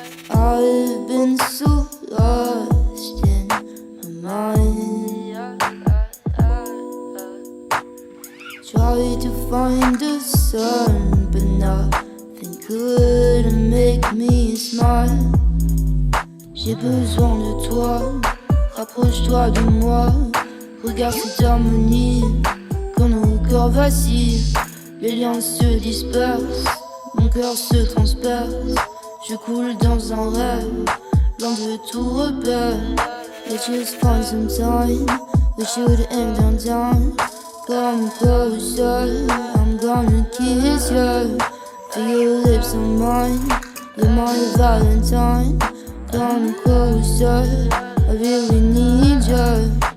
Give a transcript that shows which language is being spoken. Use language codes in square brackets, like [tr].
[en] I've been so lost in my mind. Try to find the sun, but nothing could make me smile. [fr] J'ai besoin de toi, rapproche-toi de moi. Regarde cette harmonie, quand nos corps vacillent. Les liens se dispersent, mon cœur se transperce. Je coule dans un rêve, loin de tout repère. [en] Let's just find some time, we should end downtown. Come closer, I'm gonna kiss you. Feel your lips on mine, you're my Valentine. Come closer, I really need you.